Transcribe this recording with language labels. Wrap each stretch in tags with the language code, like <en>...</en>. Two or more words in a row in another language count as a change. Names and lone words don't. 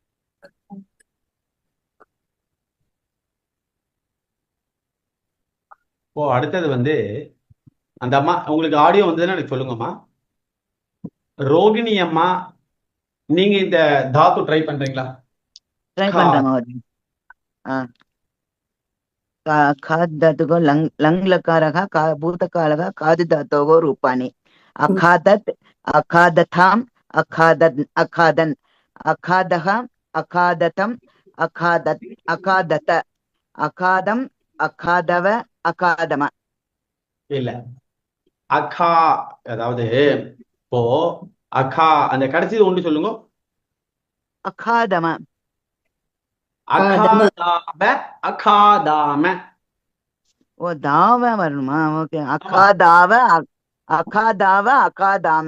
<ta>இப்போ அடுத்தது வந்து அந்த அம்மா, உங்களுக்கு ஆடியோ வந்ததுன்னா எனக்கு சொல்லுங்கம்மா. ரோகிணி அம்மா, நீங்க இந்த தாத்து ட்ரை பண்றீங்களா? ட்ரை பண்றேன்.</ta> <sa>खादतुगो लङ्लकारः भूतकालः खादिधातोः रूपाणि अखादत् अखादथाम् अखादन् अखादः अखादतम् अखादत् अखादत अखादम् अखादव अखादम</sa> <ta>இல்ல அகா, அதாவது இப்போ அகா அந்த கடைசி ஒன்று சொல்லுங்க.</ta> <sa>अखादम अखादाम अखादाम.</sa> <ta>ஓ தாவ வரணுமா? ஓகே.</ta> <sa>अखादाव अखादाव अखादाम.</sa>